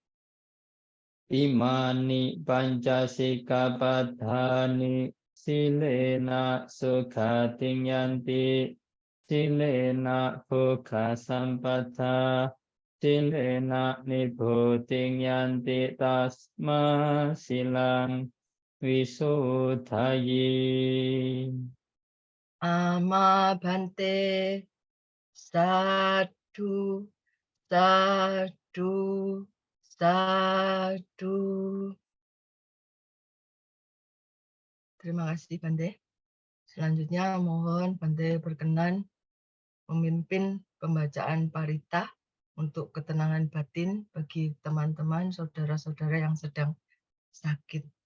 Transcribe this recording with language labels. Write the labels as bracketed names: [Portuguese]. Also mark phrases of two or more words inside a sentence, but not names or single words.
[Pali] Imani pancasikkhapadhani silena sukhating yanti silena bhoga sampatha silena nibboding yanti tasma silang wisudhayi. Ama Bhante. Sadu, sadu, sadu. [Indonesian] Terima kasih Bante. Selanjutnya mohon Bante berkenan memimpin pembacaan parita untuk ketenangan batin bagi teman-teman saudara-saudara yang sedang sakit.